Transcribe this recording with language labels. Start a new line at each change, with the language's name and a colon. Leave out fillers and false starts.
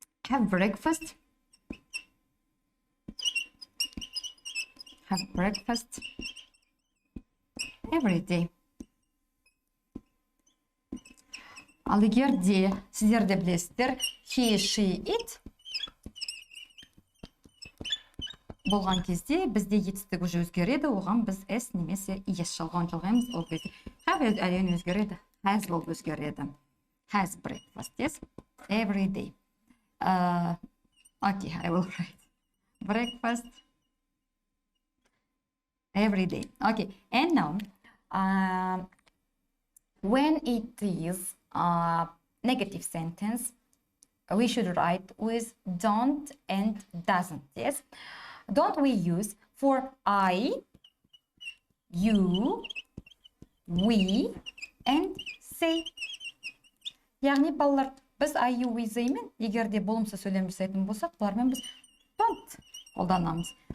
English: Have breakfast every day.
Kazakh: Ал егер де сіздер де білесіздер
English: he, she, it
Kazakh: болған кезде бізде етістік
Russian: уже
Kazakh: өзгереді, оған біз s немесе es жалғауын жалғаймыз. Ол кезде have әрине өзгереді, has болып өзгереді.
English: Has breakfast, yes, every day. Okay, I will write breakfast every day. Okay, and now when it is negative sentence, we should write with don't and doesn't, yes. Don't we use for I, you, we, and say.
Kazakh: Яғни балалар, біз
English: I, you, we, say
Kazakh: мен егер де болымсыз сөйлем жасайтын болсақ, бұлармен біз don't қолданамыз.